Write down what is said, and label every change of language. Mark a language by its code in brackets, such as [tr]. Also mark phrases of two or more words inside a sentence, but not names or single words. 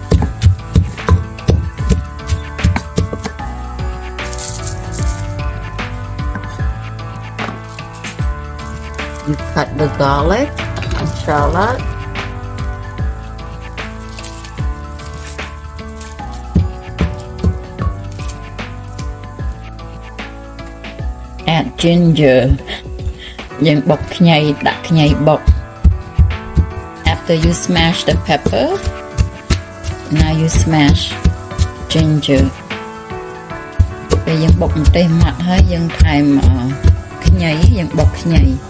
[en] you cut the garlic and shallot add ginger [km] យើងបុកខ្ញីដាក់ខ្ញីបុក [en] after you smash the pepper now you smash ginger [km] ពេលយើងបុកម្ទេសម៉ាត់ហើយយើងថែមខ្ញីយើងបុកខ្ញី